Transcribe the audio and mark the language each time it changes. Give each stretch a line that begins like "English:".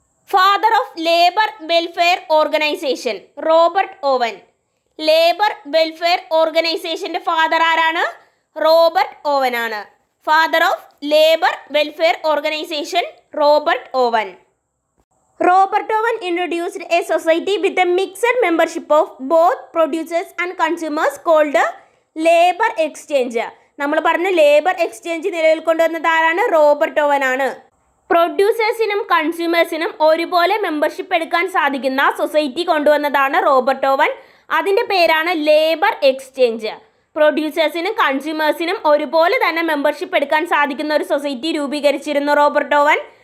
English: Father of labour welfare organisation, Robert Owen.
Malayalam: Labour welfare ഓർഗനൈസേഷൻ്റെ father ആരാണ്? Robert Owen ആണ്.
English: Father of labour welfare organisation Robert Owen. Robert Owen introduced a society with a mixed membership of both producers and consumers called labor exchange.
Malayalam: നമ്മൾ പറഞ്ഞു labour exchange നിലവിൽ കൊണ്ടുവന്നത് ആരാണ്? Robert Owen ആണ്. പ്രൊഡ്യൂസേഴ്സിനും കൺസ്യൂമേഴ്സിനും ഒരുപോലെ membership എടുക്കാൻ സാധിക്കുന്ന സൊസൈറ്റി കൊണ്ടുവന്നതാണ് റോബർട്ട് ഓവൻ. അതിൻ്റെ പേരാണ് ലേബർ എക്സ്ചേഞ്ച്. പ്രൊഡ്യൂസേഴ്സിനും കൺസ്യൂമേഴ്സിനും ഒരുപോലെ തന്നെ മെമ്പർഷിപ്പ് എടുക്കാൻ സാധിക്കുന്ന ഒരു സൊസൈറ്റി രൂപീകരിച്ചിരുന്നു റോബർട്ട് ഓവൻ.